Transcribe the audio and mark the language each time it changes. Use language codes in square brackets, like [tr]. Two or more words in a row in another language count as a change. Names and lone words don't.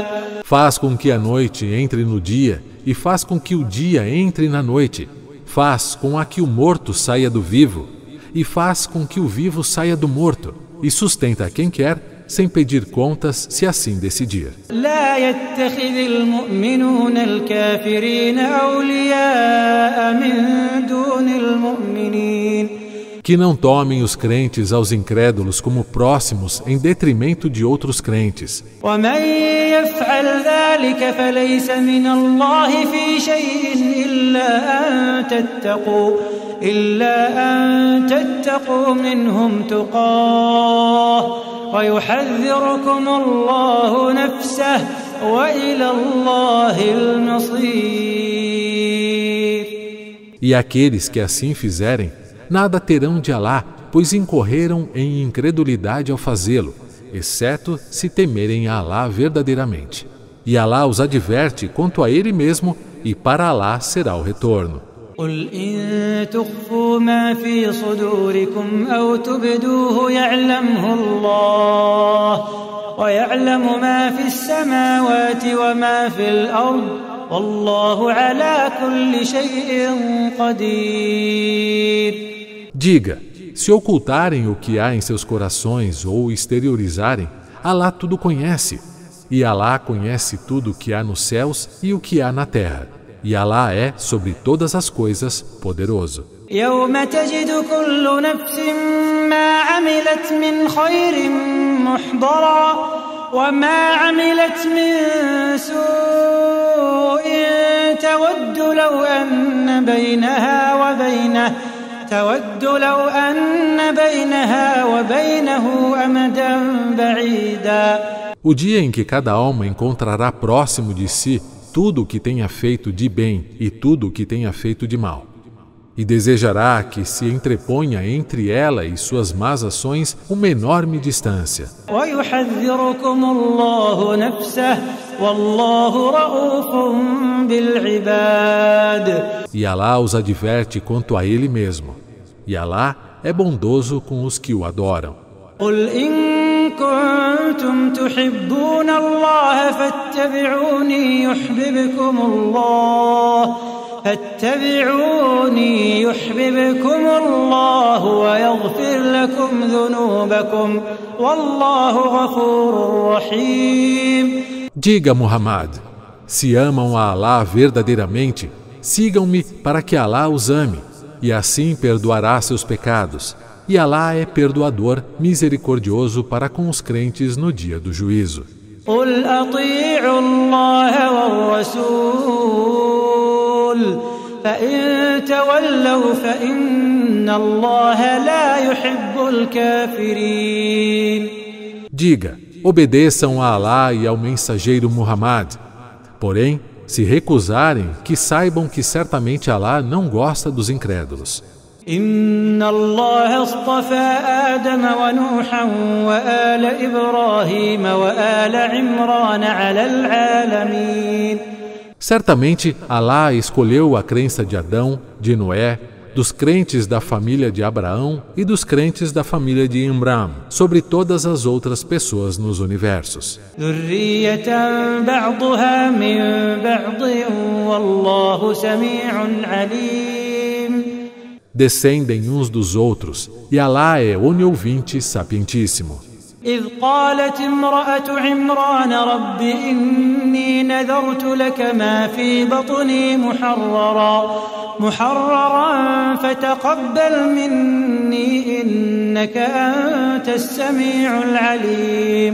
[pt] Faz com que a noite entre no dia e faz com que o dia entre na noite. faz com a que o morto saia do vivo, e faz com que o vivo saia do morto, e sustenta quem quer, sem pedir contas, se assim decidir. [ar] لا يتخذ المؤمنون الكافرين أولياء من دون المؤمنين. [pt] Que não tomem os crentes aos incrédulos como próximos em detrimento de outros crentes. [ar] ومن يفعل ذلك فليس من الله في شيء إلا أن تتقوا منهم تقاه ويحذركم الله نفسه وإلى الله المصير. [pt] E aqueles que assim fizerem, nada terão de Alá, pois incorreram em incredulidade ao fazê-lo, exceto se temerem a Alá verdadeiramente. E Alá os adverte quanto a Ele mesmo, e para Alá será o retorno. [ar] قل إن تخفوا ما في صدوركم أو تبدوه يعلمه الله ويعلم ما في السماوات وما في الأرض والله على كل شيء قدير. [pt] Diga, se ocultarem o que há em seus corações ou exteriorizarem, Alá tudo conhece, e Alá conhece tudo o que há nos céus e o que há na terra. E Alá é, sobre todas as coisas, poderoso. [ar] يوم تجد كل نفس ما عملت من خير محضرا وما عملت من سوء تود لو أن بينها وبينه أمدا بعيدا. [pt] O dia em que cada alma encontrará próximo de si tudo o que tenha feito de bem e tudo o que tenha feito de mal, e desejará que se entreponha entre ela e suas más ações uma enorme distância. [ar] ويحذركم الله نفسه والله رؤوف بالعباد. [pt] E Alá os adverte quanto a Ele mesmo, e Alá é bondoso com os que o adoram. [ar] قل إن كنتم تحبون الله فاتبعوني يحببكم الله ويغفر لكم ذنوبكم والله غفور رحيم. [pt] Diga, Muhammad, se amam a Alá verdadeiramente, sigam-me para que Alá os ame, e assim perdoará seus pecados. E Alá é perdoador, misericordioso para com os crentes no dia do juízo. [ar] قل أطيعوا الله والرسول فإن تولوا فإن الله لا يحب الكافرين. [pt] Diga, obedeçam a Alá e ao mensageiro Muhammad. Porém, se recusarem, que saibam que certamente Alá não gosta dos incrédulos. [ar] إن الله اصطفى آدم ونوحا وآل إبراهيم وآل عمران على العالمين. [pt] Certamente, Alá escolheu a crença de Adão, de Noé, dos crentes da família de Abraão e dos crentes da família de Imram, sobre todas as outras pessoas nos universos. [ar] ذرية بعضها من بعض والله سميع عليم. [pt] Descendem uns dos outros, e Alá é oniouvinte sapientíssimo. [ar] إذ قالت امرأة عمران رب إني نذرت لك ما في بطني محررا فتقبل مني إنك أنت السميع العليم.